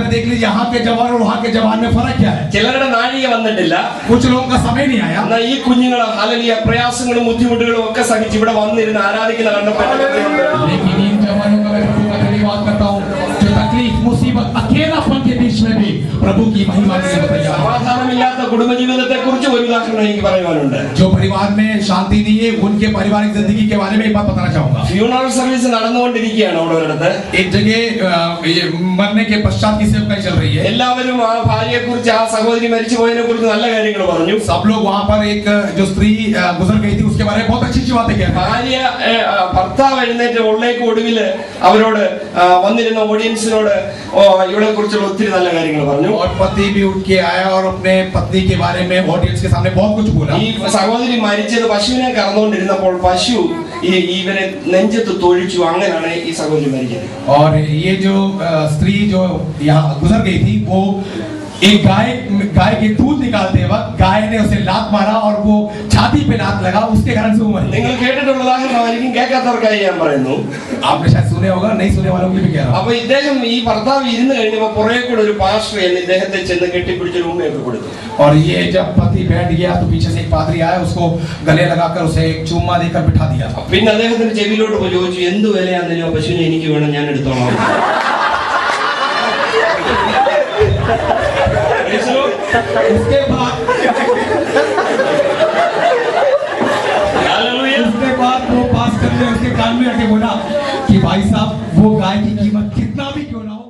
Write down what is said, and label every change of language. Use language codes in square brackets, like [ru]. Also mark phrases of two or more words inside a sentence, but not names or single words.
[ml] ചിലരുടെ നാഴിക വന്നിട്ടില്ല, എന്നാൽ ഈ കുഞ്ഞുങ്ങൾ ഹല്ലേലൂയ പ്രയാസങ്ങളും ബുദ്ധിമുട്ടുകളും ഒക്കെ സഹിച്ച് ഇവിടെ വന്നിരുന്ന് ആരാധിക്കുന്ന കണ്ടപ്പോൾ സമാധാനമില്ലാത്ത കുടുംബജീവിതത്തെ കുറിച്ച് ഒരു ഉദാഹരണം എനിക്ക് പറയുവാനുണ്ട്. [hi] जो परिवार में शांति नहीं है, उनके पारिवारिक जिंदगी के बारे में एक बात बताना चाहूंगा. [en] funeral service [ml] നടന്നുകൊണ്ടിരിക്കുകയാണ് അവിടെ ഒരിടത്ത്. [hi] एक जगह मरने के पश्चात की सेवकाई चल रही है. [ml] എല്ലാവരും ആ ഭാര്യയെ കുറിച്ച്, ആ സഹോദരി മരിച്ചു പോയതിനെ കുറിച്ച് നല്ല കാര്യങ്ങൾ പറഞ്ഞു. [hi] सब लोग वहाँ पर एक जो स्त्री गुजर गई थी उसके बारे में बहुत अच्छी बातें कहते हैं. [ml] ഭാര്യ ഭർത്താവ് എഴുന്നേറ്റ് ഉള്ളേക്ക് ഒടുവില് അവരോട് വന്നിരുന്ന ഓഡിയൻസിനോട് ഇവളെ കുറിച്ചുള്ള ഒത്തിരി നല്ല കാര്യങ്ങൾ പറഞ്ഞു. [hi] और पति भी उठ के आया और अपने पत्नी के बारे में ऑडियंस के सामने बहुत कुछ बोला. [ml] ഈ സഹോദരി മരിച്ചത് പശുവിനെ കറന്നുകൊണ്ടിരുന്നപ്പോൾ പശു ഇവരെ നെഞ്ചത്ത് തൊഴിച്ചു. അങ്ങനെയാണ് ഈ സഹോദരി മരിച്ചത്. [hi] और ये जो स्त्री जो यहाँ गुजर गई थी, वो एक गाय के दूध निकालते वक्त गाय ने उसे लात मारा और वो छाती पे लात लगा, उसके कारण से वो मरी. [ml] നിങ്ങൾ കേട്ടിട്ടുള്ള ഉദാഹരണമായിരിക്കും, കേൾക്കാത്തവർക്കായി ഞാൻ പറയുന്നു. [hi] आपने शायद सुने होगा, नहीं सुने वालों के लिए भी कह रहा हूं. [ml] അപ്പൊ ഇദ്ദേഹം ഈ ഭർത്താവ് ഇരുന്ന് കഴിഞ്ഞപ്പോ പുറകെ കൂടെ ഒരു പാസ്റ്റർ എന്ന് ഇദ്ദേഹത്തെ ചെന്ന് കെട്ടിപ്പിടിച്ച് ഉമ്മയൊക്കെ കൊടുത്തു. [hi] और ये जब पति बैठ गया तो पीछे से एक पादरी आया, उसको गले लगाकर उसे एक चूमा देकर बिठा दिया. [ml] പിന്നെ അദ്ദേഹത്തിന്റെ ചെവിയിലോട്ട് പോയി ചോദിച്ചു, എന്ത് വിലയാണെന്നോ പശുവിനെ എനിക്ക് വേണം, ഞാൻ എടുത്തോളാം. [hi] उसके बाद वो पास्टर ने उसके कान में आके बोला कि भाई साहब, वो गाय की कीमत कितना भी क्यों ना हो,